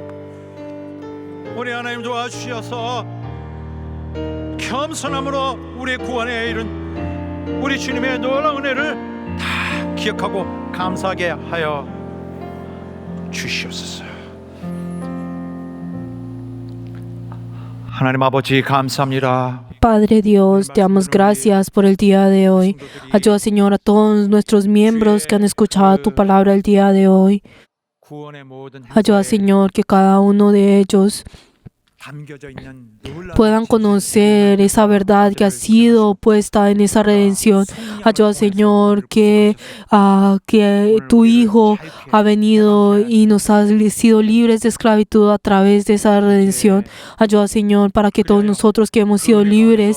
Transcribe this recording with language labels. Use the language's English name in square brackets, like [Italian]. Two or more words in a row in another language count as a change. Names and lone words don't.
[Korean] 우리 하나님 도와주셔서 겸손함으로 우리의 구원에 이른 우리 주님의 놀라운 은혜를 다 기억하고 감사하게 하여 주시옵소서. 하나님 아버지 감사합니다. [Spanish] Padre Dios, te damos gracias por el día de hoy. Ayuda, Señor, a todos nuestros miembros que han escuchado tu palabra el día de hoy. Ayuda, Señor, que cada uno de ellos [Korean] 담겨져 있는 놀라운 [Spanish] puedan conocer esa verdad que ha sido puesta en esa redención. Ayuda, Señor, que tu Hijo ha venido y nos ha sido libres de esclavitud a través de esa redención. Ayuda, Señor, para que todos nosotros que hemos sido libres,